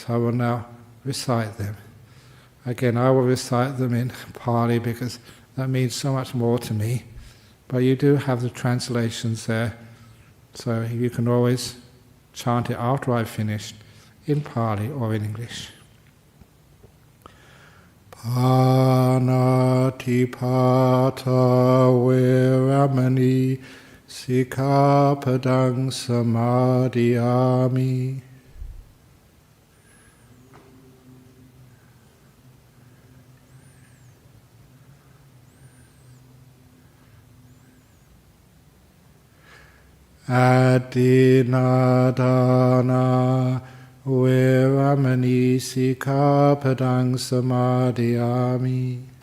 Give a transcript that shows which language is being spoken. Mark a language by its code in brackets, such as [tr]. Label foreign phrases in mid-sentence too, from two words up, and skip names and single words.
[en] I will now recite them. Again, I will recite them in Pali because that means so much more to me. But you do have the translations there, so you can always chant it after I've finished in Pali or in English. [pi] Panatipata Veramani Sikkhapadang Samadhiyami. Adinadana Veramani Sikkhapadang Samadhiyami.